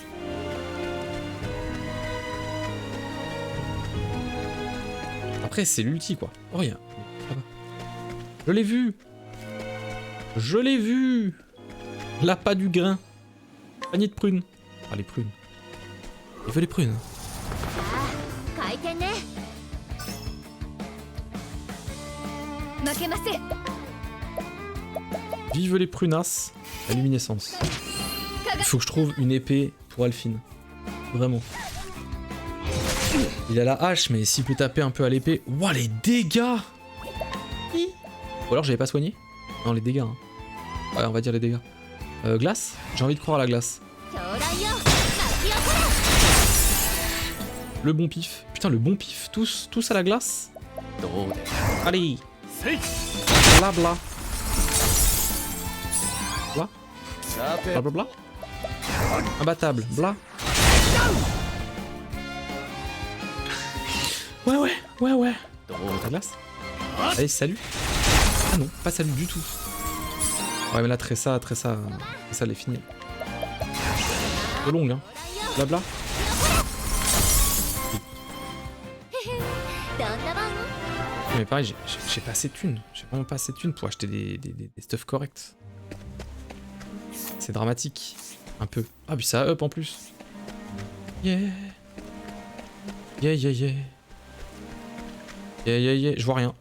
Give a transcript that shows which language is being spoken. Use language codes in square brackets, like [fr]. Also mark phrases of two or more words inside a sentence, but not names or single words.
[fr] Après, c'est l'ulti quoi. Oh, rien. Ça va. Je l'ai vu. Je l'ai vu. L'appât du grain. Panier de prunes. Ah, les prunes. Il veut les prunes. [ja] 回転ね負けません [fr] Vive les prunasses à luminescence. Il faut que je trouve une épée pour Alphine. Vraiment. Il a la hache, mais s'il peut taper un peu à l'épée... Ouah, les dégâts! Ou alors j'avais pas soigné? Non, les dégâts. Hein. Ouais, on va dire les dégâts. Glace? J'ai envie de croire à la glace. [ja] 狂乱よ巻き起こ [fr] Le bon pif. Putain, le bon pif. Tous à la glace? [ja] どうで [fr] Allez! [ja] せい [fr] Bla bla. Bla? [ja] さて [fr] Bla bla bla? Imbattable. Bla. Ouais. [ja] どう [fr] La glace? Allez, salut. Ah non, pas salut du tout. Ouais, mais là, Tressa, elle est finie. C'est long, hein. Blabla. [ja] どんな番 [fr] Mais pareil, j'ai pas assez de thunes. J'ai vraiment pas assez de thunes pour acheter des stuff corrects. C'est dramatique. Un peu. Ah, puis ça up en plus. Yeah. Yeah. Je vois rien.